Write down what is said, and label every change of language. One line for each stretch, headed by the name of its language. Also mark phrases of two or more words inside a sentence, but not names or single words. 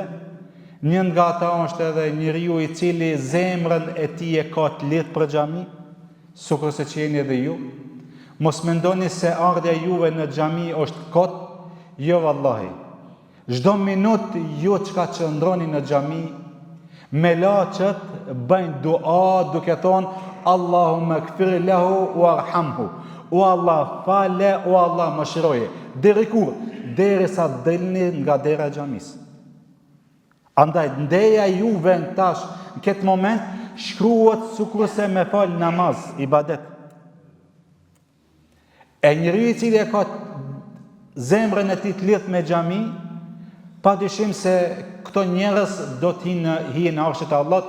Albanian: Një nga ata është edhe njeriu i cili zemrën e tij e ka të lidhur për xhami, sikurse që jeni edhe ju. Mos mendoni se ardha juve në xhami është kot, jo vallahi. Çdo minutë ju çka qëndroni në xhami, me laçët bëjnë dua duke thonë:
Arabic: اللهم اغفر له وارحمه.
Albanian: O Allah fale, o Allah mëshiroje. Deri kur? Derisa delni nga dera e xhamisë. Andaj ndeja juve në tash, në këtë moment, shkruhet sikurse me fal namaz, ibadet. E njeriu i cili e ka zemrën e tij të lidhur me xhami, padyshim se këto njerëz do të hinë në arshit e Allahut.